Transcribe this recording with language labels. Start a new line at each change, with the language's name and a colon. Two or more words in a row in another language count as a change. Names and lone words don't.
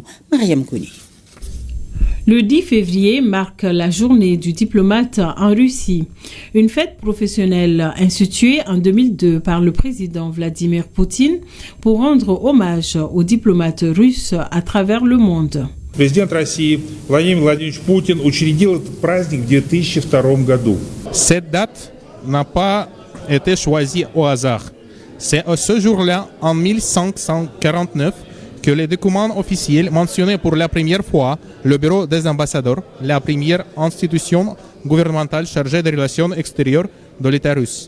French: Mariam Koni. Le 10 février marque la journée du diplomate en Russie, une fête professionnelle instituée en 2002 par le président Vladimir Poutine pour rendre hommage aux diplomates russes à travers le monde.
Russian: Президент России Владимир Владимирович Путин учредил этот праздник в 2002 году.
French: Cette date n'a pas été choisie au hasard. C'est à ce jour-là, en 1549, que les documents officiels mentionnaient pour la première fois le Bureau des ambassadeurs, la première institution gouvernementale chargée des relations extérieures de l'État russe.